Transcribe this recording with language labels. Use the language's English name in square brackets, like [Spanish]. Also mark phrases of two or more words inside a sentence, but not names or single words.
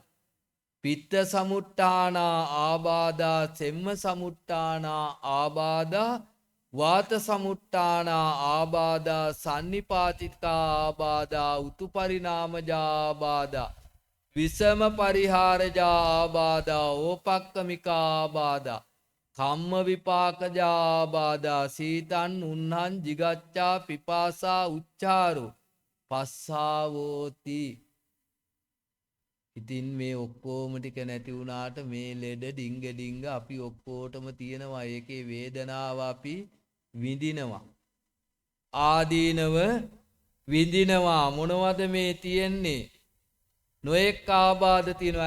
[Pali] පිත්ත සමුට්ඨානා ආබාධා සෙම්ම සමුට්ඨානා ආබාධා වාත සමුට්ඨානා ආබාධා සන්නිපාතිකා ආබාධා උතුපරිණාමජා ආබාධා විසම පරිහාරජා ආබාධා ඕපක්කමිකා ආබාධා කම්ම විපාකජා ආබාධා සීතන් උන්හන් jigacchā පිපාසා උච්චාරෝ පස්සාවෝති [Sinhala] ඉතින් මේ ඔක්කොම ටික නැති වුණාට මේ ලෙඩ ඩිංග අපි ඔක්කොටම තියෙනවා. ඒකේ වේදනාව අපි විඳිනවා. ආදීනව විඳිනවා. මොනවද මේ තියෙන්නේ? නොඑක් ආබාධ තියෙනවා.